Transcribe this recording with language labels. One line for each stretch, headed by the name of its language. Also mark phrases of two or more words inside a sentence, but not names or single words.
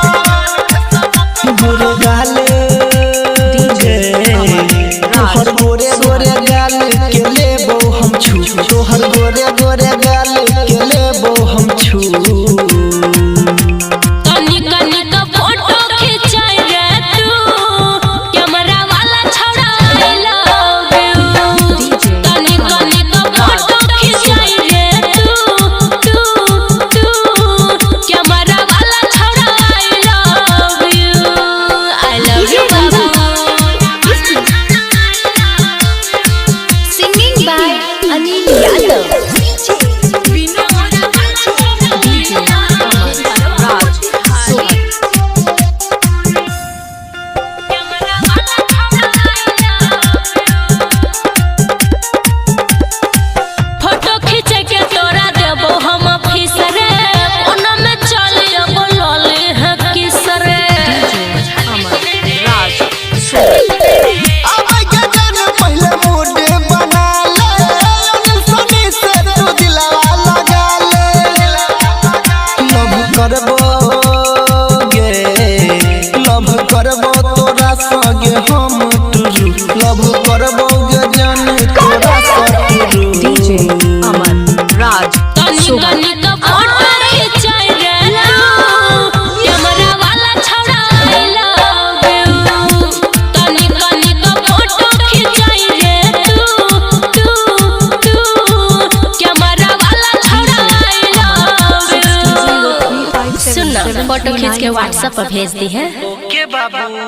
Maithili: गोरे गाले तोहर गोरे गोरे गाल के लेबो हम छू, तोहर गोरे गोरे गाल के लेबो हम छू। तनी फोटो खिंचाई रे तू कैमरा वाला छौड़ा
English: I love you।
Maithili: तनी फोटो खिंचाई रे तू कैमरा वाला छौड़ा
English: I love you। I love you बाबू। Singing by Anil Yadav। DJ Amar Raj Suhat.
Maithili: फोटो खींचे के तोरा देबो हम फीस रे ओना में चलियो बोलले है किस रे Amar Raj Suhat. आबै के जान पहले मूड बना ले, अनिल सनी से तू दिलवा लगा ले। लव करबो गे, लव करबो तोरा संगे हम टुरू, लव करबो गे जान तोरा संगे टुरू। DJ Amar Raj Suhat. फोटो खींचाई रे कैमरा वाला छौड़ा
English: I love you।
Maithili: तनी फोटो खिंचाई रे तू कैमरा वाला छौड़ा
English: I love you।
Maithili: सुन फोटो खींच के WhatsApp पर भेज दी है। ओके बाबू।